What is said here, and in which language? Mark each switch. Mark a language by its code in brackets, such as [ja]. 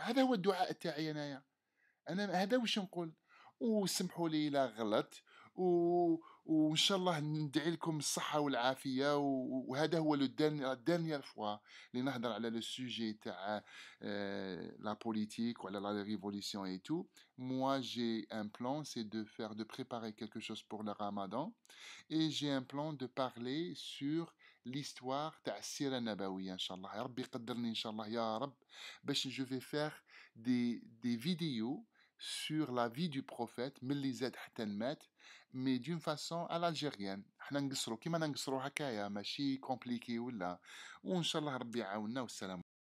[ar] هذا هو الدعاء تاعي انايا، انا هذا واش نقول. وسمحوا لي لا غلط وان شاء الله ندعي لكم الصحه والعافيه. وهذا هو لو ديرنيير فوا اللي نهضر على لو سوجي تاع لا بوليتيك وعلى لا ريفولوسيون اي تو. [fr] Moi j'ai un plan, c'est de préparer quelque chose pour le Ramadan, et j'ai un plan de parler sur l'histoire [ar] تاع السيرة النبوية إن شاء الله. يا ربي قدرني إن شاء الله يا رب باش [fr] je vais faire des vidéos sur la vie du prophète [ar] من اللي زاد حتى مات، [fr] mais d'une façon à l'algérienne. [ar] احنا نقصروا كيما نقصروا هكايا، ماشي كومبليكي ولا. وإن شاء الله ربي يعاوننا. والسلام.